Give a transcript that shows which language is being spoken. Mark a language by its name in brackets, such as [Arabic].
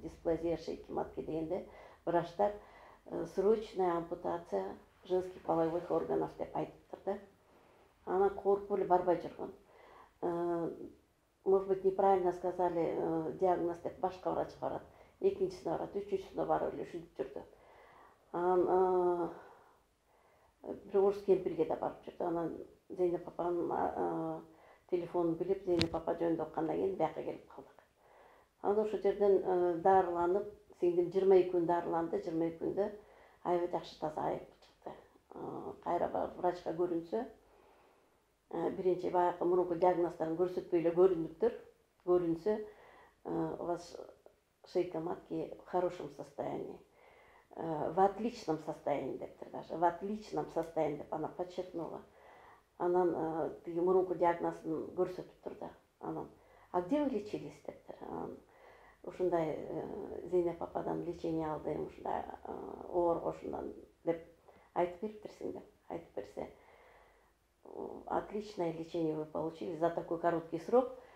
[Russian] Дисплазия шейки матки [Kyrgyz] дегенде врачтар [Russian] срочная ампутация женских половых органов [Kyrgyz] деп айтыптыр да. Анан коркуп эле барбай жүргөн. [Russian] Может быть, неправильно сказали диагноз [Kyrgyz] деп башка врачка барат. Экинчисине барат, үчүнчүсүнө барып эле ушинтип жүрдү. Анан бир орус кемпирге да барып жүрдү. Анан Зейнеп апанын телефонун билип, Зейнеп апа жөнүндө уккандан кийин бияка келип калдык. Анан ошол жерден дарыланып, сиңдим 22 күн дарыланды, 22 күндө аябай жакшы таза айыгып чыкты. Кайра барып врачка көрүнсө, биринчи баягы мурунку диагноздорун көрсөтпөй эле көрүнсө, [Russian] у вас шейка матки в хорошем состоянии. В отличном состоянии [Kyrgyz] дептир [Russian] даже. В отличном состоянии [Kyrgyz] деп ана [Russian] подчеркнула. [Kyrgyz] Анан тиги мурунку диагнозун көрсөтүп турду. Анан [Russian] а где вы лечились [Kyrgyz] дептир. Ушундай Зейнеп ападан лечение алдым, ушундай оорго ушундан деп айтып бериптирсиң деп. Айтып берсе, [Russian] отличное лечение вы получили за такой короткий срок.